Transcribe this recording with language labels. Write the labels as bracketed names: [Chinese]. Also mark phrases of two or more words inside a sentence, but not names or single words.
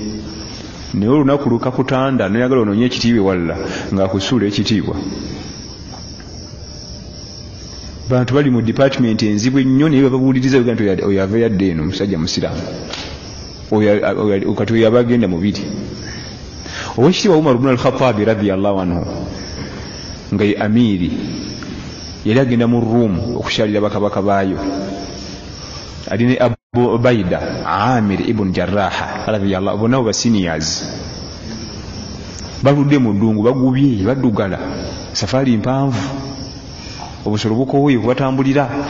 [Ganda] Naye olunaku lukakutanda noyagala onoonye ekitiibwa walala ng'akusuula ekitiibwa. Bantu bali mu department enzibu ennyo naye bababuuliriza nti oyo ava yadde eno omusajja musiraamu. Kati oyo aba agenda mubiri. Owekitiibwa Umar ibn al-Khattab [Arabic] رضي الله عنه [Ganda] nga ye amiri yali agenda mu Rum okukyalira bakabaka baayo. Ali ne Abu Ubaida Amir ibn Jarrah radiyallahu bonna ba seniors. Baludde mu ddungu bagubye baddugala safari mpanvu obusolo bukooye batambulira.